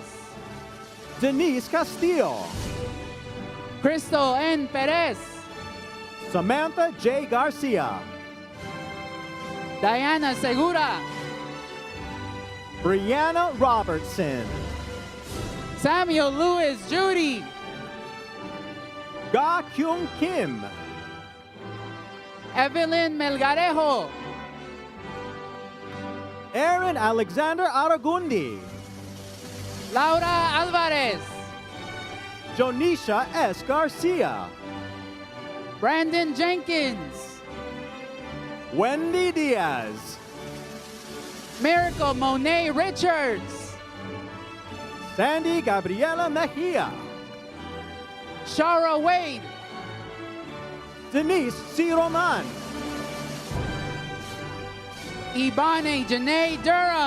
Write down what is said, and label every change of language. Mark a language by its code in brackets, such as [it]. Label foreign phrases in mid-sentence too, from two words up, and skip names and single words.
[en] Denise Castillo, Crystal N. Perez, Samantha J. Garcia, Diana Segura, Brianna Robertson, Samuel Lewis Judy, Ga Kyung Kim, Evelyn Melgarejo, Aaron Alexander Aragundi, Laura Alvarez, Jonisha S. Garcia, Brandon Jenkins, Wendy Diaz, Miracle Monet Richards, Sandy Gabriela Mejia, Shara Wade, Denise C. Roman, Ibane Janae Durham,